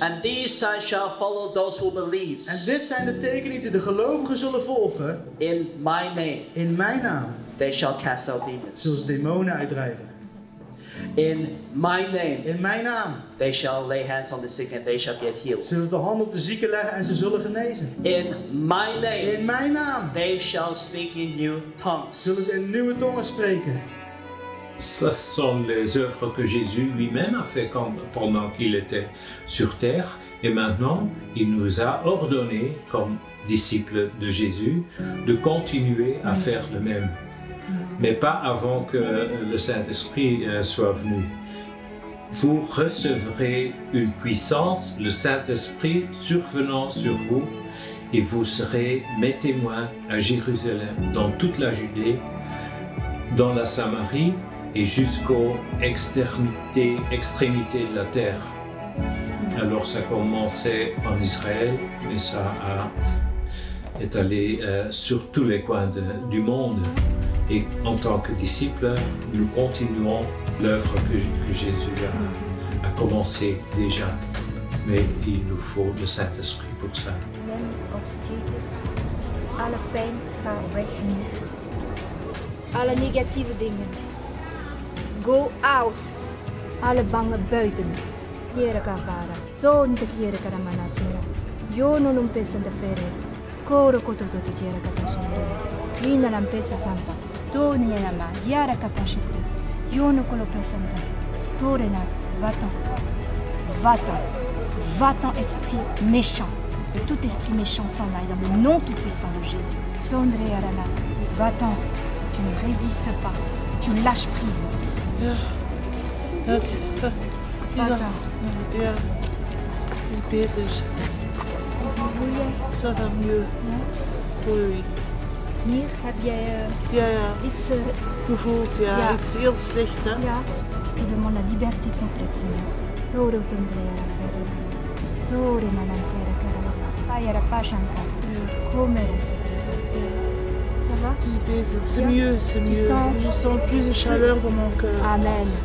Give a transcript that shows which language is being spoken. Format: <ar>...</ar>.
<en>and these signs shall follow those who believe.</en> <nl>En dit zijn de tekenen die de gelovigen zullen volgen.</nl> <en>In my name.</en> <nl>In mijn naam.</nl> <en>They shall cast out demons.</en> <nl>Zullen ze demonen uitdrijven.</nl> <en>In my name.</en> <nl>In mijn naam.</nl> <en>They shall lay hands on the sick and they shall get healed.</en> <nl>Zullen ze de hand op de zieken leggen en ze zullen genezen.</nl> <en>In my name.</en> <nl>In mijn naam.</nl> <en>They shall speak in new tongues.</en> <nl>Zullen ze in nieuwe tongen spreken.</nl> <fr>Ce sont les œuvres que Jésus lui-même a fait pendant qu'il était sur terre. Et maintenant, il nous a ordonné, comme disciples de Jésus, de continuer à faire le même. Mais pas avant que le Saint-Esprit soit venu. Vous recevrez une puissance, le Saint-Esprit survenant sur vous, et vous serez mes témoins à Jérusalem, dans toute la Judée, dans la Samarie, et jusqu'aux extrémités de la terre. Alors ça commençait en Israël, mais ça est allé sur tous les coins du monde. Et en tant que disciples, nous continuons l'œuvre que Jésus a commencé déjà. Mais il nous faut le Saint-Esprit pour ça.</fr> <en>In the name of Jesus,</en> <nl>alle pijn gaat weg nu. Alle negatieve dingen.</nl> <en>Go out.</en> <nl>Alle bange buiten. Kiera kapara. Zon te kiera karamana tera. Yo no lumpesa de fere. Koro koto to kiera katashindere. Vina lampesa sampa. Toni nama. Yara katashite. Yo no kolo pesanta. Torena.</nl> <fr>Va-t'en. Va-t'en. Va-t'en esprit méchant. Et tout esprit méchant s'en aille dans le nom tout-puissant de Jésus. Sondre Arana. Va-t'en. Tu ne résistes pas. Tu lâches prise.</fr> <nl>Ja, is bezig.</nl> <fr>Ça va mieux. Oui.</fr> <nl>Hier heb jij iets gevoeld, iets heel slecht, hè? Ja.</nl> <fr>Je te demande la liberté complète, Seigneur. Todo tendré Sore nanantera karala. Payara pashanka. Komere. Ça va? C'est mieux, c'est mieux. Je sens plus de chaleur dans mon cœur. Amen.</fr>